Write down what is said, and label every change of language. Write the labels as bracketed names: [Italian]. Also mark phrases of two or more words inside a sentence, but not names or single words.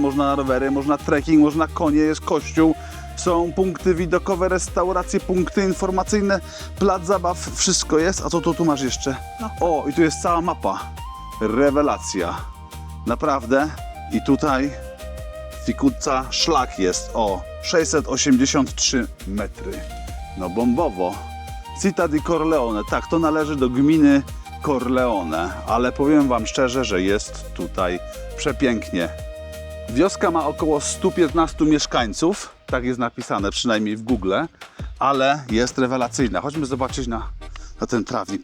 [Polish] Można na rowery, można trekking, można konie, jest kościół. Są punkty widokowe, restauracje, punkty informacyjne, plac zabaw, wszystko jest. A co tu masz jeszcze? No. O, i tu jest cała mapa. Rewelacja. Naprawdę. I tutaj Ficuzza szlak jest o 683 metry. No bombowo. [Italian] Città di Corleone. [Polish] Tak, to należy do gminy Corleone. Ale powiem Wam szczerze, że jest tutaj przepięknie. Wioska ma około 115 mieszkańców. Tak jest napisane, przynajmniej w Google. Ale jest rewelacyjna. Chodźmy zobaczyć na ten trawnik.